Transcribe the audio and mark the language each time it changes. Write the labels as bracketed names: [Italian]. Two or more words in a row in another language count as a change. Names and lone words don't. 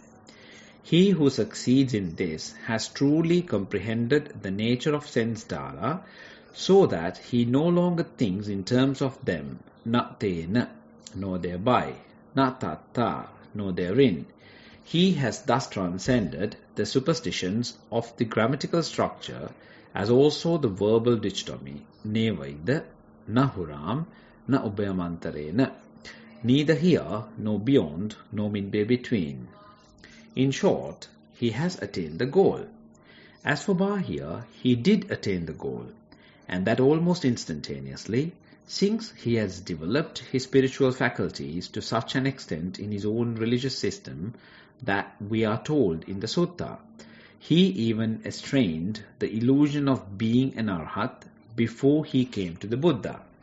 [English] He who succeeds in this has truly comprehended the nature of sense data, so that he no longer thinks in terms of them, [Pali] na tena, [English] no thereby, [Pali] na tatta, [English] no therein. He has thus transcended the superstitions of the grammatical structure, as also the verbal dichotomy, [Pali] nevaida, na huram, na ubhayamantarena, [English] neither here, nor beyond, nor midway between. In short, he has attained the goal. As for bahya, he did attain the goal, and that almost instantaneously, since he has developed his spiritual faculties to such an extent in his own religious system that we are told in the sutta, he even estranged the illusion of being an arhat before he came to the Buddha.